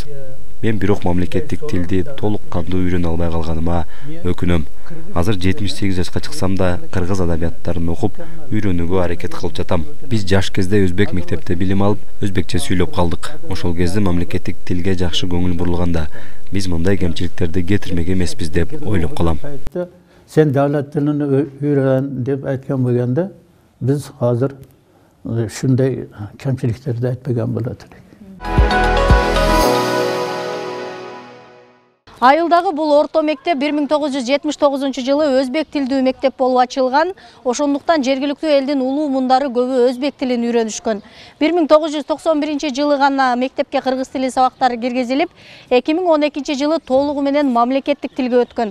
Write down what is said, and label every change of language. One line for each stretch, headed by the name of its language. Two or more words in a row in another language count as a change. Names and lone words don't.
Kyrgyz: Мен бирок мамлекеттик тилди толук кандуу үйрөнө албай калганыма өкүнөм. Азыр 78 жашка чыксам да кыргыз адабияттарын окуп, үйрөнүүгө аракет кылып жатам. Биз жаш кезде өзбек мектепте билим алып, өзбекче сүйлөп калдык. Ошол кезде мамлекеттик тилге жакшы көңүл бурулганда, биз мындай кемчиликтерди кетирмек эмеспиз деп ойлоп калам.
Uzbek: Sen davlat tilini öğren deb aytgan bo'lganda, biz hozir shunday kamchiliklarni aytmagan bo'lardik.
Kyrgyz: Айылдагы бул орто мектеп 1979 жылы өзбек тилдүү мектеп болуп ачылган. Ошондуктан жергиликтүү элдин улуу мундары көбү өзбек тилин үйрөнүшкөн. 1991 жылы гана мектепке кыргыз тили сабактары киргизилип, 2012 жылы толугу менен мамлекеттик тилге өткөн.